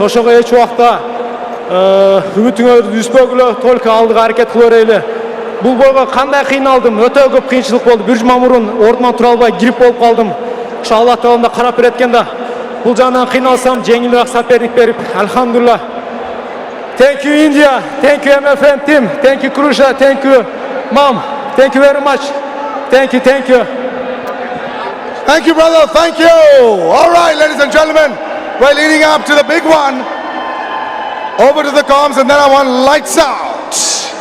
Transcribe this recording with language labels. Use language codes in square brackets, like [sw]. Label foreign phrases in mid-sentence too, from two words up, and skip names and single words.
[ky] Ошого эч убакта үмүтүңөрдү үзбөгүлө, только алдыга аракет кыла берели. Бул бойго кандай кыйналдым, өтө көп кыйынчылык болду. Бир жума мурун ордуман тура албай грипп болуп калдым. Ошо Алла Таалам да карап береткен да. Бул жагынан кыйналсам, жеңилирээк соперник берип, алхамдулилла. [en] Thank you India, thank you MFN team, thank you Krusha, thank you Mom, thank you very much. Thank you. Thank you, brother. Thank you. All right, ladies and gentlemen, we're leading up to the big one. Over to the comms, and then I want lights out.